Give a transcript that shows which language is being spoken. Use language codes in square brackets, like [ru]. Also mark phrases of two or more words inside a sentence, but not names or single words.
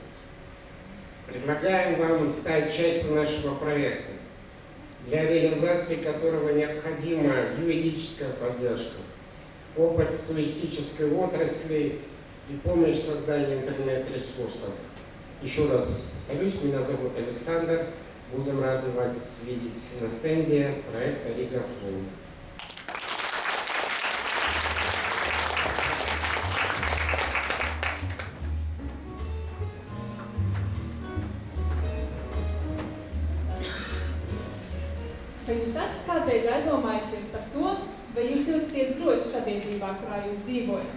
[ru] Предлагаем вам стать частью нашего проекта, для реализации которого необходима юридическая поддержка, опыт в туристической отрасли и помощь в создании интернет-ресурсов. Еще раз повторюсь, меня зовут Александр. Будем рады вас видеть на стенде проекта Riga Flow. [lv] Vai jūs esat kādreiz aizdomājušies par to, vai jūs jūtaties droši sabiedrībā, kurā jūs dzīvojat?